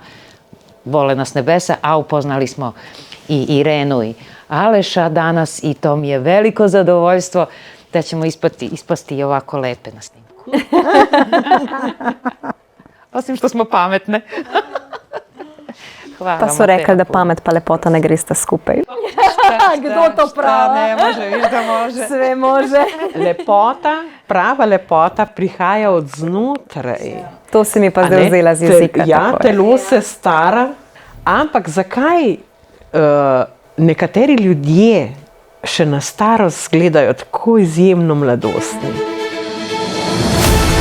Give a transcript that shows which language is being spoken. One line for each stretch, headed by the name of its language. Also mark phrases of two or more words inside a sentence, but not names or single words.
Serbian: Vole nas nebesa, a upoznali smo i Irenu i Aleša danas i to mi je veliko zadovoljstvo da ćemo ispasti i ovako lepe na snimku. Osim što smo pametne. Hvala, Pa su rekli da pamet pa lepota
Slovenian: ne gresta skupaj. Kdo to pravi?
Serbian: Ne može, viš da može. Sve može.
Slovenian: Prava lepota prihaja od znotraj. To si mi pa zdaj vzela z jezika. Ja, telo se stara, ampak zakaj nekateri ljudje še na starost gledajo tako izjemno mladostni?